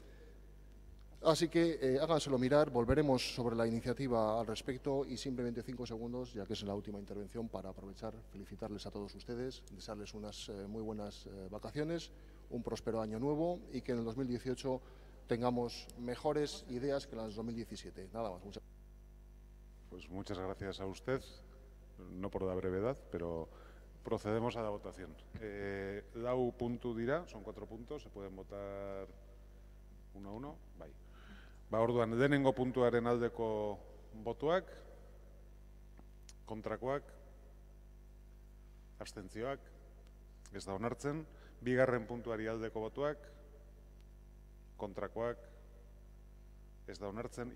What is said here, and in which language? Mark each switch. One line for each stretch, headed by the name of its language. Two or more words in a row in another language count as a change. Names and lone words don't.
Spanish: Así que háganselo mirar, volveremos sobre la iniciativa al respecto y simplemente 5 segundos, ya que es la última intervención, para aprovechar, felicitarles a todos ustedes, desearles unas muy buenas vacaciones, un próspero año nuevo y que en el 2018 tengamos mejores ideas que en el 2017. Nada más. Pues muchas gracias a usted, no por la brevedad, pero procedemos a la votación.
Basque: Lau puntu dira,
Spanish: son 4 puntos, se pueden votar uno a uno.
Basque: Bai. Orduan, lehenengo puntuaren aldeko botuak, kontrakoak, abstentzioak, ez da onartzen. Bigarren puntuari aldeko botuak, kontrakoak, ez da onartzen.